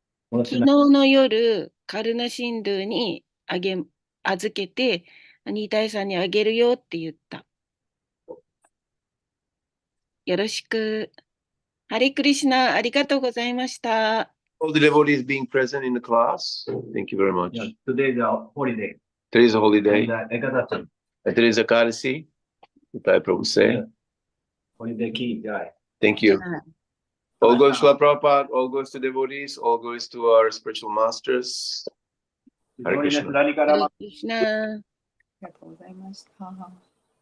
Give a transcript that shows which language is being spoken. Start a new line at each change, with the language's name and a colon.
Japanese: もらってない。の夜、カルナシンドゥに預けて、ニータイさんにあげるよって言った。よろしく。ハレクリシナ、ありがとうございました。
English: All the devotees being present in the class. Thank you very much. Yeah, today is a holiday. Today is a holiday. Ekadachi. Today is Ekadasi. Nitai Prabhu say. Holiday key, jai. Thank you. All goes to Prabhupada, all goes to devotees, all goes to our spiritual masters. Hare Krishna.
Japanese: ラディカラマンハレクリシナ。ありがとうございました。